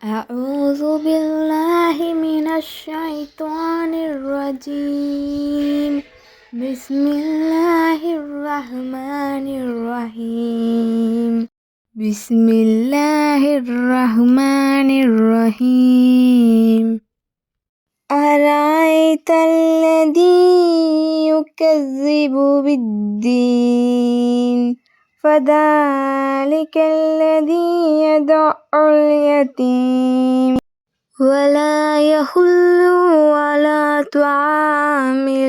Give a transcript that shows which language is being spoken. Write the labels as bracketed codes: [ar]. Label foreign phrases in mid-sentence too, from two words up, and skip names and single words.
[ar] أعوذ بالله من الشيطان الرجيم. بسم الله الرحمن الرحيم. بسم الله الرحمن الرحيم. أرأيت الذي يكذب بالدين فذلك الذي يدع اليتيم ولا يحض على طعام